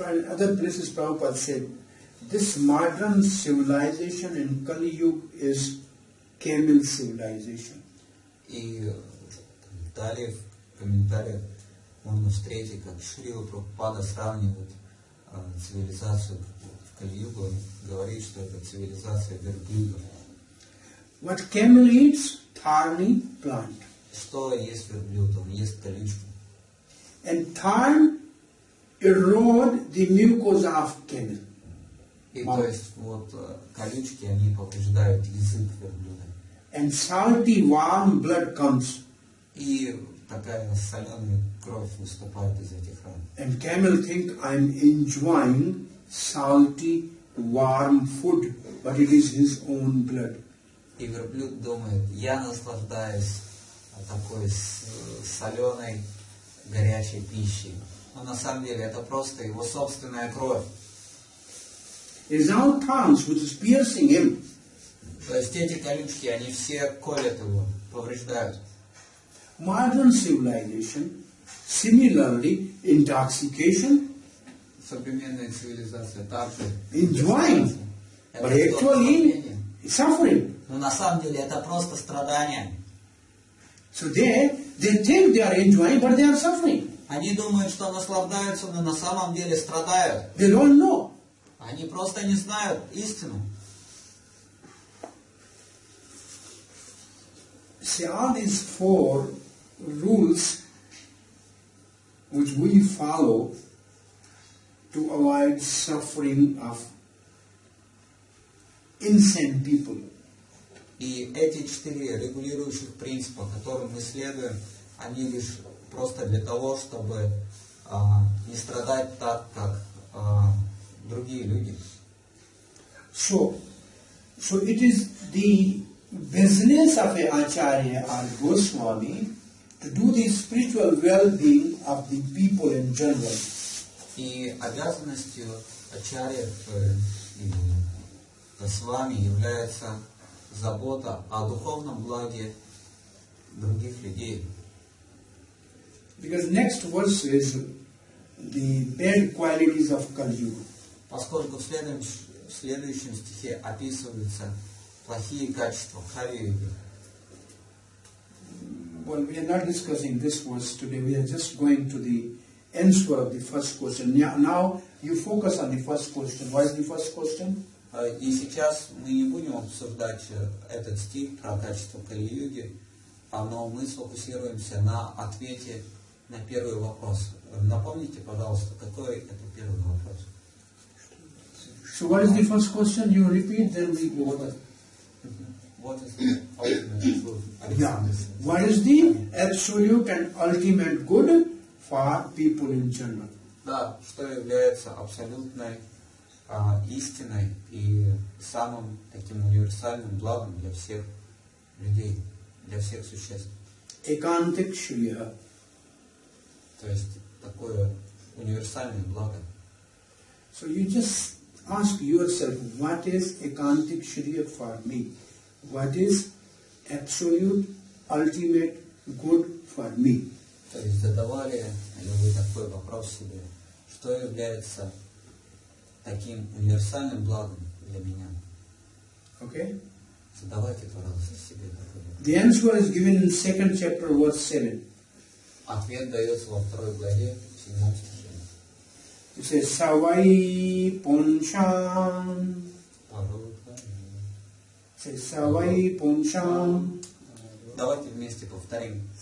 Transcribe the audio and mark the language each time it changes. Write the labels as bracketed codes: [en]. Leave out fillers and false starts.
[en] Other places Prabhupada said, this modern civilization in Kali Yuga is camel civilization. [ru] И далее в комментариях можно встретить, как Шрила Прабхупада сравнивает цивилизацию в Кали-югу, он говорит, что это цивилизация верблюдов. [en] What camel eats? Thorny plant. [ru] Что ест верблюд? Он ест колючку. [en] And thorn erode the mucosa of camel. [ru] И то есть вот колючки, они повреждают язык верблюда. [en] And salty warm blood comes. [ru] И такая соленая кровь выступает из этих ран. [en] And camel think I'm enjoying salty warm food, but it is his own blood. [ru] И верблюд думает, я наслаждаюсь такой соленой, горячей пищей. Но на самом деле это просто его собственная кровь. [en] His own thorns which is piercing him. [ru] То есть эти колючки, они все колят его, повреждают. [en] Modern civilization, similarly, intoxication, [ru] Современная цивилизация также [en] enjoying, but actually suffering. [ru] Но на самом деле это просто страдание. [en] So they think they are enjoying, but they are suffering. [ru] Они думают, что наслаждаются, но на самом деле страдают. [en] They don't know. [ru] Они просто не знают истину. [en] See, all these 4 rules which we follow to avoid suffering of insane people. [ru] И эти 4 регулирующих принципа, которым мы следуем, они лишь просто для того, чтобы не страдать так, как другие люди. [en] So it is the business of a Acharya or Goswami to do the spiritual well-being of the people in general. [ru] И обязанностью ачарьев и госвами является забота о духовном благе других людей. [en] Because next verse is the bad qualities of Kali Yuga. [ru] Поскольку в следующем стихе описываются плохие качества Кали-юги. [en] Well, we are not discussing this verse today. We are just going to the answer of the first question. Now you focus on the first question. What is the first question? [ru] И сейчас мы не будем обсуждать этот стих про качество Кали-юги, но мы сфокусируемся на ответе на первый вопрос. Напомните, пожалуйста, какой это первый вопрос? [en] So what is the first question? You repeat, then we go on. What is the ultimate good? Yeah. What is the absolute and ultimate good for people in general? [ru] Да, что является абсолютной истиной и самым таким универсальным благом для всех людей, для всех существ. [sa] Ekantik Shriya. [ru] То есть такое универсальное благо. [en] So you just ask yourself, what is Ekantik Shriya for me? What is absolute, ultimate good for me? [ru] То есть задавали ли вы такой вопрос себе, что является таким универсальным благом для меня? [en] Okay? [ru] Задавайте, пожалуйста, себе такой вопрос. [en] The answer is given in 2nd chapter, verse 7. [ru] Ответ дается во 2 главе, 7 стихе. [en] It says, Savai Ponsham. It says, Savai Ponsham. [ru] Давайте вместе повторим.